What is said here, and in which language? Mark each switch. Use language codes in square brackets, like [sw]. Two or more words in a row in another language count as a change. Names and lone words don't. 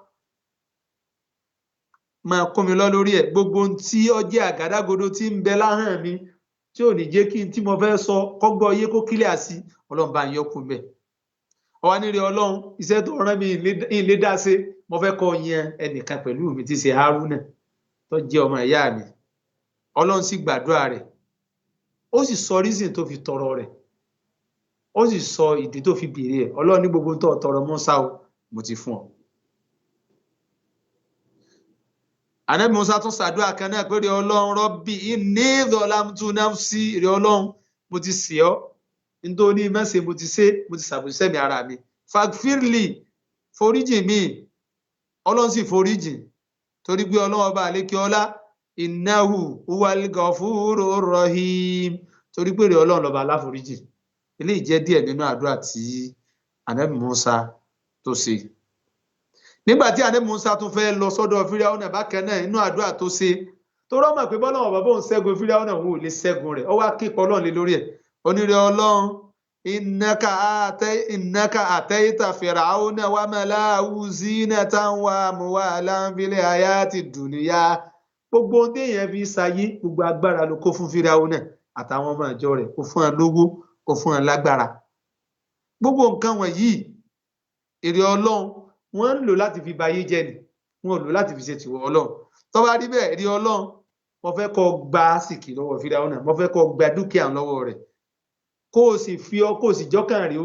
[yo] máa kó mi lọ lórí ẹ̀ gbogbo tí ó jẹ́ àgádágodo tí ń bẹ láhàn mi tí ò ní jẹ́ kí n tí mo fẹ́ sọ kọ́gbọ́ yé kó kílẹ̀ sí Ọlọ́run bá ń yọkù mbẹ̀ ọwọ́ nírè Ọlọ́run iṣẹ́ tó rán mi ìlé dá sí mo fẹ́ kọ́ yan ẹnìkan pẹ̀lú mi tí ṣe Haruna tó jẹ́ ọmọ ìyá mi ọlọ́run sì gbàdúrà rẹ̀ ó sì sọ reason tó fi tọrọ rẹ̀ ó sì sọ ìdí tó fi béèrè ẹ̀ ọlọ́run ní gbogbo tó tọrọ Mùsá o mo ti fún ọ. Ànábì Mùsá tún ṣàdúrà kan náà pé rẹ̀ ọlọ́run [ar] رب إني ظلمت نفسي [yo] rẹ̀ ọlọ́run mo ti ṣẹ̀ ọ́ nítorí mẹ́sẹ̀ mo ti ṣe mo ti ṣàbòsí mi ara mi fagfirli foríjì mi ọlọ́run sì foríjì torí pé ọlọ́run ọba àlékè ọlá [ar] إنه هو الغفور الرحيم [yo] torí pé rẹ̀ ọlọ́run lọ́ba aláforíjì. Eléyìí jẹ́ díẹ̀ nínú àdúrà tí Ànábì Mùsá tó ṣe. Nígbà tí Ànábì Mùsá tún fẹ́ lọ sọ́dọ̀ Fíráúnà bákan náà inú àdúrà tó ṣe tó rọ́mọ̀ pé bọ́lá ọ̀bà bóun ṣẹ́gun Fíráúnà òun ò lè ṣẹ́gun rẹ̀ ó wá képe ọlọ́run lé lórí ẹ̀ onírè ọlọ́run [ar] إنك آتيت فرعون وملأه زينة وأموالا في الحياة الدنيا [yo] gbogbo ohun téèyàn fi ṣayé gbogbo agbára ló kó fún Fíráúnà àtàwọn ọmọ ìjọ rẹ̀ kó fún wọn lówó kó fún wọn lágbára gbogbo nǹkan wọ̀nyí èrè ọlọ́run wọ́n ń lò láti fi bayé jẹ́ ni wọ́n lò láti fi ṣe tìwọ̀ ọlọ́run tó bá rí bẹ́ẹ̀ èrè ọlọ́run mo fẹ́ kó gba àsìkí lọ́wọ́ Fíráúnà mo fẹ́ kó gba dúkìá lọ́wọ́ rẹ̀ kó o sì fi ọ kó o sì jọ́kàn rẹ̀ ó